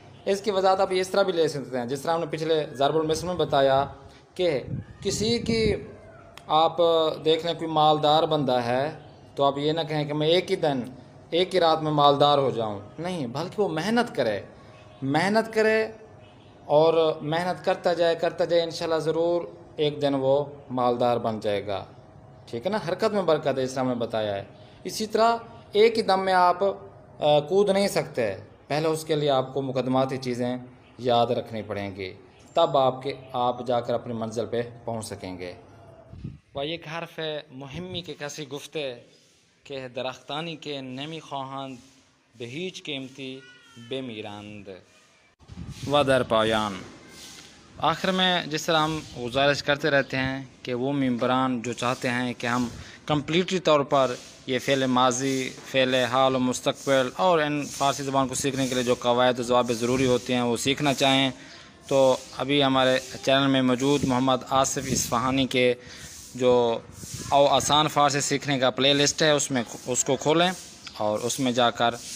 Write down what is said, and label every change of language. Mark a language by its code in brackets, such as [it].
[ur] اس کی وضاحت آپ اس طرح بھی لے سکتے ہیں جس طرح ہم نے پچھلے ضرب المثل میں بتایا کہ کسی کی آپ دیکھ لیں کوئی مالدار بندہ ہے تو آپ یہ نہ کہیں کہ میں ایک ہی رات میں مالدار ہو جاؤں، نہیں، بلکہ وہ محنت کرے اور محنت کرتا جائے انشاءاللہ ضرور ایک دن وہ مالدار بن جائے گا. ٹھیک ہے نا، حرکت میں برکت ہے اس طرح میں بتایا ہے. اسی طرح ایک ہی دم میں آپ کود نہیں سکتے، پہلے اس کے لیے آپ کو مقدماتی چیزیں یاد رکھنی پڑیں گی، تب آپ جا کر اپنی منزل پہ پہنچ سکیں گے. [fa] و یک حرف مهمی که کسی گفته که درختانی که نمیخواهند به هیچ قیمتی بمیرند. و در پایان [ur] آخر میں جس طرح ہم گزارش کرتے رہتے ہیں کہ وہ ممبران جو چاہتے ہیں کہ ہم کمپلیٹلی طور پر یہ فعل ماضی، فعل حال و مستقبل اور ان فارسی زبان کو سیکھنے کے لیے جو قواعد و ضوابط ضروری ہوتے ہیں وہ سیکھنا چاہیں تو ابھی ہمارے چینل میں موجود محمد آصف اصفہانی کے جو آسان فارسی سیکھنے کا پلے لسٹ ہے اس کو کھولیں اور اس میں جا کر